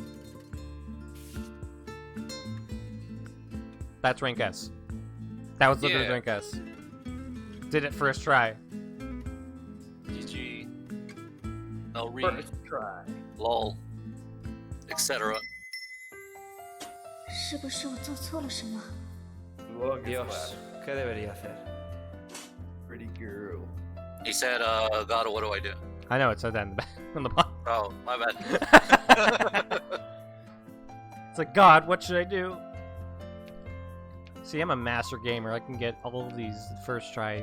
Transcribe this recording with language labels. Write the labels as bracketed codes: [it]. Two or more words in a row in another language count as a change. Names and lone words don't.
[en] That's rank S. That was literally rank S. Did it first try. GG. No read. First try. Lol. Etc. [zh] 是不是我做错了什么？ [en] Longest [es] Dios, [en] laugh. [es] ¿qué debería hacer? [en] Pretty girl. He said, God, what do I do? I know it said that in the back, on the bottom. Oh, my bad. It's like, God, what should I do? See, I'm a master gamer. I can get all of these first try.